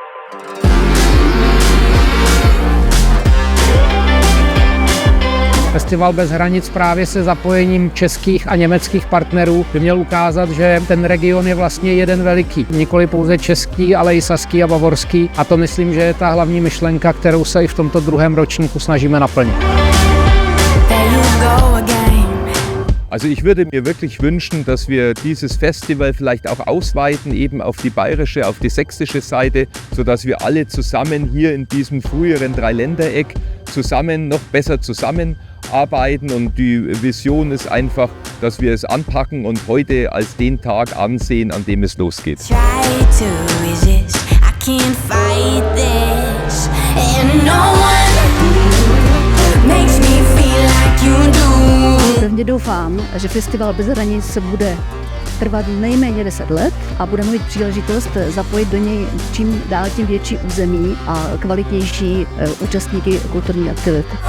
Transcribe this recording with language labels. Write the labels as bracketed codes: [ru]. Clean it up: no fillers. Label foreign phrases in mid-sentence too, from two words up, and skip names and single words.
[cs] Festival bez hranic právě se zapojením českých a německých partnerů by měl ukázat, že ten region je vlastně jeden veliký. Nikoli pouze český, ale i saský a bavorský. A to myslím, že je ta hlavní myšlenka, kterou se i v tomto druhém ročníku snažíme naplnit. [de] Also ich würde mir wirklich wünschen, dass wir dieses Festival vielleicht auch ausweiten, eben auf die bayerische, auf die sächsische Seite, sodass wir alle zusammen hier in diesem früheren Dreiländereck zusammen noch besser zusammenarbeiten. Und die Vision ist einfach, dass wir es anpacken und heute als den Tag ansehen, an dem es losgeht. [cs] Pevně doufám, že festival bez hranic bude trvat nejméně 10 let a budeme mít příležitost zapojit do něj čím dál tím větší území a kvalitnější účastníky kulturní aktivity.